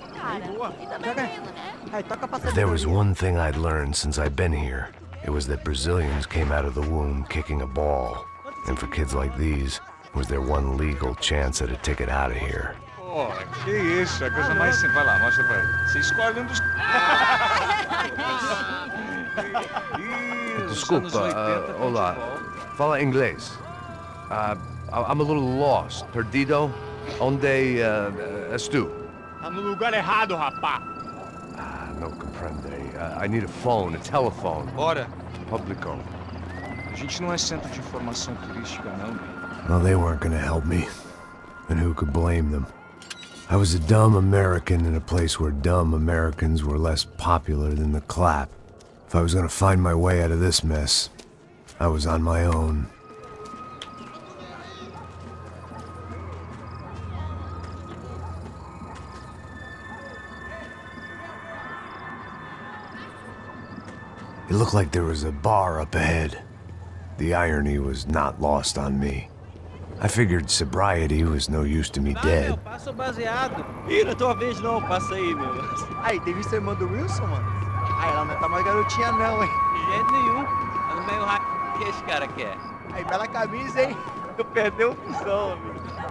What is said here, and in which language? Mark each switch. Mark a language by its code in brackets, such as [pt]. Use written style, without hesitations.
[en] If there was one thing I'd learned since I'd been here, it was that Brazilians came out of the womb kicking a ball. And for kids like these, was their one legal chance at a ticket out of here. [pt] Pô, que isso, é a coisa mais simples. Vai lá, mostra pra ele. Você escolhe dos... Desculpa, olá. Fala inglês. [en] I'm a little lost. [pt] Perdido? Onde és tu? Tá no lugar errado, rapá. Não compreende. [en] I need a phone, a telephone. [pt] Bora. Publico. A gente não é centro de informação turística, não. [en] Well, they weren't gonna help me. And who could blame them? I was a dumb American in a place where dumb Americans were less popular than the clap. If I was gonna find my way out of this mess, I was on my own. It looked like there was a bar up ahead. The irony was not lost on me. I figured sobriety was no use to me dead. [pt] Meu, passa o baseado. Ih, não é tua vez não, passa aí, meu. Aí, tem visto a irmã do Wilson, mano? Aí, ela não tá mais garotinha não, hein? De jeito nenhum. Tá no meio raio que esse cara quer. Aí, bela camisa, hein? Tu perdeu o função, amigo.